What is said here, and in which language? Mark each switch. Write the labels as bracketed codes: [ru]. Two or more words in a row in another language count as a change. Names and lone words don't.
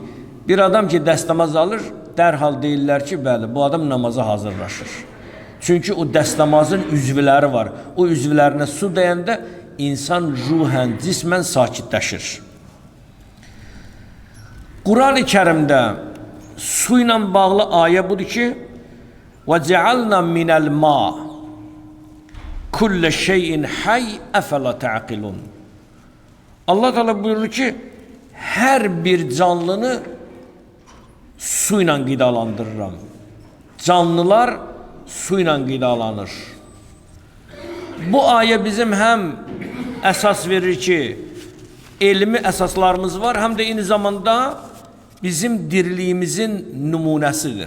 [az] Bir adam ki dəstəmaz alır, dərhal deyirlər ki, bəli, bu adam namaza hazırlaşır. Çünki o dəstəmazın üzvləri var. O üzvlərinə su dəyəndə insan ruhən, cismən sakitləşir. Qur'an-ı Kərimdə su ilə bağlı ayə budur ki, [ar] وَجَعَلْنَا مِنَ الْمَاءِ كُلَّ شَيْءٍ حَيٍّ أَفَلَا تَعْقِلُونَ. [az] Allah Teala buyurur ki, hər bir canlını su ilə qidalandırıram. Canlılar su ilə qidalanır. Bu ayə bizim həm əsas verir ki, elmi əsaslarımız var, həm də eyni zamanda bizim diriliyimizin nümunəsidir.